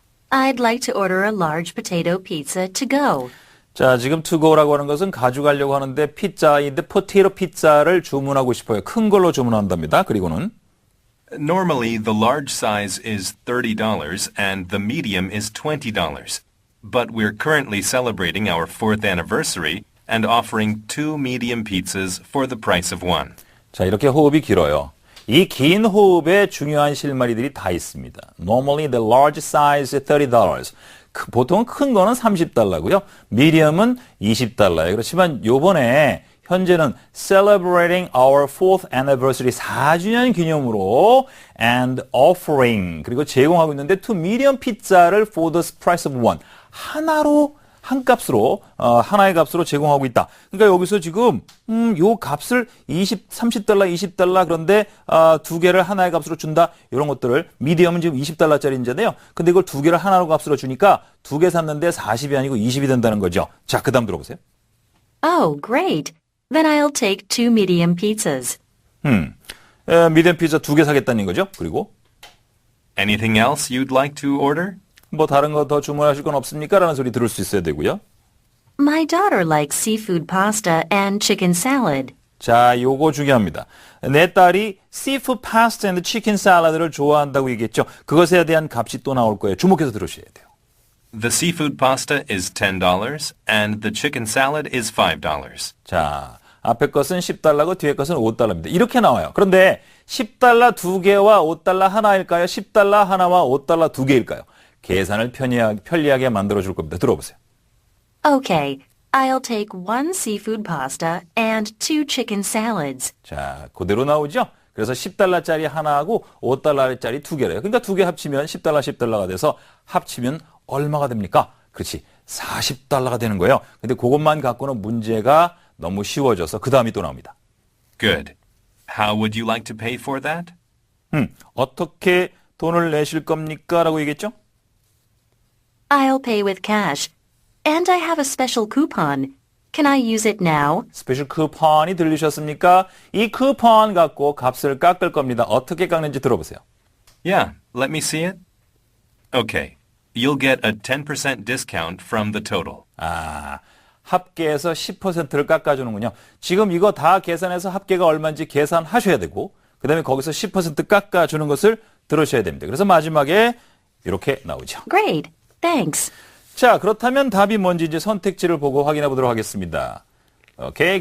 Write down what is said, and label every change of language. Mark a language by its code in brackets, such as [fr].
[en] I'd like to order a large potato pizza to go. [ko] 자, 지금 [en] to go [ko] 라고 하는 것은 가져가려고 하는데 피자인데 포테이토 피자를 주문하고 싶어요. 큰 걸로 주문한답니다. 그리고는 [en] Normally, the large size is $30 and the medium is $20. But we're currently celebrating our 4th anniversary and offering 2 medium pizzas for the price of 1. [ko] 자, 이렇게 호흡이 길어요. 이 긴 호흡에 중요한 실마리들이 다 있습니다. [en] Normally the large size is $30. [ko] 보통 큰 거는 $30고요. 미디엄은 $20예요. 그렇지만 요번에 현재는 [en] celebrating our fourth anniversary [ko] 4주년 기념으로 [en] and offering [ko] 그리고 제공하고 있는데 [en] two medium pizza [ko] 를 [en] for the price of one [ko] 하나로 한 값으로 하나의 값으로 제공하고 있다. 그러니까 여기서 지금 요 값을 $30, $20 그런데 두 개를 하나의 값으로 준다. 이런 것들을 미디엄은 지금 $20짜리인데요. 근데 이걸 두 개를 하나로 값으로 주니까 두 개 샀는데 40이 아니고 20이 된다는 거죠. 자, 그다음 들어보세요. [en] Oh, great. Then I'll take 2 medium pizzas. [ko] 미디엄 피자 두 개 사겠다는 거죠. 그리고 [en] Anything else you'd like to order? [ko] 뭐 다른 거 더 주문하실 건 없습니까? 라는 소리 들을 수 있어야 되고요. [en] My daughter likes seafood pasta and chicken salad. [ko] 자, 요거 중요합니다. 내 딸이 [en] seafood pasta and chicken salad [ko] 를 좋아한다고 얘기했죠. 그것에 대한 값이 또 나올 거예요. 주목해서 들으셔야 돼요. [en] The seafood pasta is $10 and the chicken salad is $5. [ko] 자, 앞에 것은 $10고 뒤에 것은 $5입니다. 이렇게 나와요. 그런데 $10 두 개와 $5 하나일까요? $10 하나와 $5 두 개일까요? 계산을 편리하게 만들어줄 겁니다. 들어보세요. [en] Okay, I'll take 1 seafood pasta and 2 chicken salads. [ko] 자, 그대로 나오죠? 그래서 $10짜리 하나하고 $5짜리 두 개래요. 그러니까 두 개 합치면 $10가 돼서 합치면 얼마가 됩니까? 그렇지, $40가 되는 거예요. 근데 그것만 갖고는 문제가 너무 쉬워져서 그 다음이 또 나옵니다. [en] Good. How would you like to pay for that? [ko] 어떻게 돈을 내실 겁니까? 라고 얘기했죠? [en] I'll pay with cash. And I have a special coupon. Can I use it now? [ko] 스페셜 쿠폰이 들리셨습니까? 이 쿠폰 갖고 값을 깎을 겁니다. 어떻게 깎는지 들어보세요. [en] Yeah, let me see it. Okay. You'll get a 10% discount from the total. [ko] 합계에서 10%를 깎아주는군요. 지금 이거 다 계산해서 합계가 얼마인지 계산하셔야 되고 그 다음에 거기서 10% 깎아주는 것을 들으셔야 됩니다. 그래서 마지막에 이렇게 나오죠. [en] Great. Thanks. [ko] 자, 그렇다면 답이 뭔지 이제 선택지를 보고 확인해 보도록 하겠습니다. 오케이.